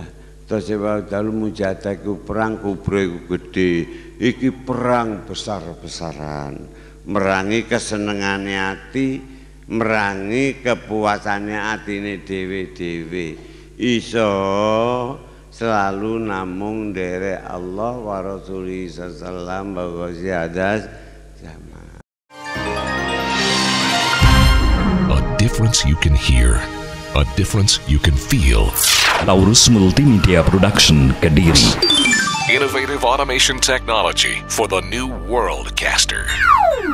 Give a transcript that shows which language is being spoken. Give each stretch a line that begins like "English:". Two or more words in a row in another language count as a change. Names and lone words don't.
Javanese: Terus sebab dalu mujahadah iku perang kubra iku gedhe. Iki perang besar-besaran. Merangi kesenengane ati, merangi kepuasane atine dhewe-dhewe. Iso selalu namung nderek
Arabic: الله ورسوله صلى الله عليه وسلم
Javanese: zaman.
English: A difference you can hear, a difference you can feel. Taurus Multimedia Production, Kediri. Innovative automation technology for the new worldcaster.